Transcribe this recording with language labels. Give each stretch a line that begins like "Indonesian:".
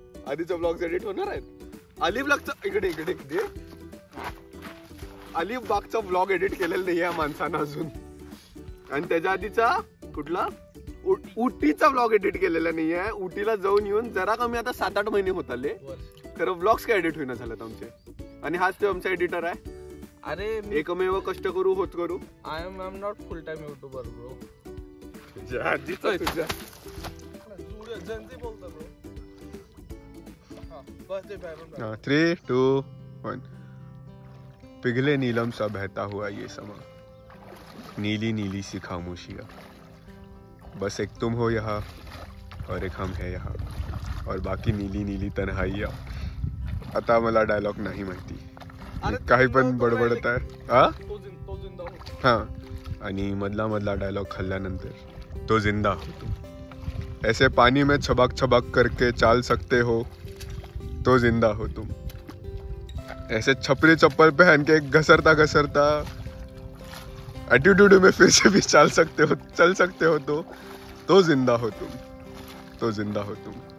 Marathi: आधीचे blogs edit होणार आहेत. अली ब्लॉगचा इकडे अली बागचा ब्लॉग एडिट केलेला नाही या माणसानं अजून, आणि त्याच्या आधीचा कुठला उटीचा ब्लॉग एडिट केलेला नाहीये. उटीला जाऊन येऊन जरा कमी आता 7-8 महिने होत आले, खरं ब्लॉग्स काय एडिट होईना झालेत आमचे. आणि हाच तो आमचा एडिटर आहे. अरे एकमेव कष्ट करू होत करू.
English: I am not full time YouTuber bro.
Marathi: तुझ्या जनजी बोलतो ब्रो. हा बस ते बाय. 3, 2, 1.
Hindi: पिघले नीलम सा बहता हुआ ये समा, नीली नीली सी खामोशियाँ, बस एक तुम हो यहाँ और एक हम है यहाँ, और बाकी नीली नीली तन्हाइयाँ.
Marathi: आता मला डायलॉग नाही माहिती, काही पण बडबडत आहे.
Hindi: तो जिंदा होता. हाँ,
Marathi: आणि मधला डायलॉग खाल्ल्यानंतर
Hindi: तो जिंदा हो तुम, ऐसे पानी में छबक छबक करके चाल सकते हो, तो जिंदा हो तुम, ऐसे छपरी चप्पल पहन के घसरता एटीट्यूड में फिर से भी चल सकते हो, तो जिंदा हो तुम, तो जिंदा हो तुम.